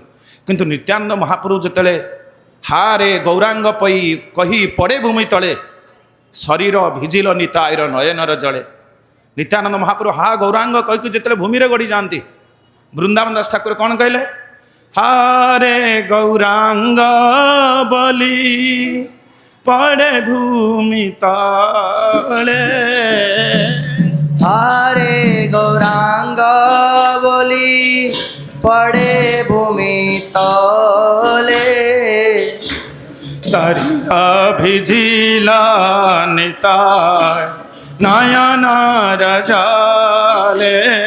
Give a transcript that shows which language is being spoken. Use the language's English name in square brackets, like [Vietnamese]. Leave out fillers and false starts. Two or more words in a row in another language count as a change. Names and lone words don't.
[Odia] କିନ୍ତୁ ନିତ୍ୟାନନ୍ଦ ମହାପ୍ରଭୁ ଯେତେବେଳେ ହାରେ ଗୌରାଙ୍ଗ ପଇ କହି ପଡ଼େ ଭୂମି ତଳେ, ଶରୀର ଭିଜିଲ ନିତାଇର ନୟନର ଜଳେ। ନିତ୍ୟାନନ୍ଦ ମହାପ୍ରଭୁ ହା ଗୌରାଙ୍ଗ କହିକି ଯେତେବେଳେ ଭୂମିରେ ଗଡ଼ି ଯାଆନ୍ତି, ବୃନ୍ଦାବନ ଦାସ ଠାକୁର କ'ଣ କହିଲେ? ହାରେ ଗୌରାଙ୍ଗ ବୋଲି ପଡ଼େ ଭୂମି ତଳେ, [Bangla] হারে গৌরাঙ্গ বলি পড়ে ভূমি তলে, শরীর ভিজিলা নিতাই নয়নর জলে।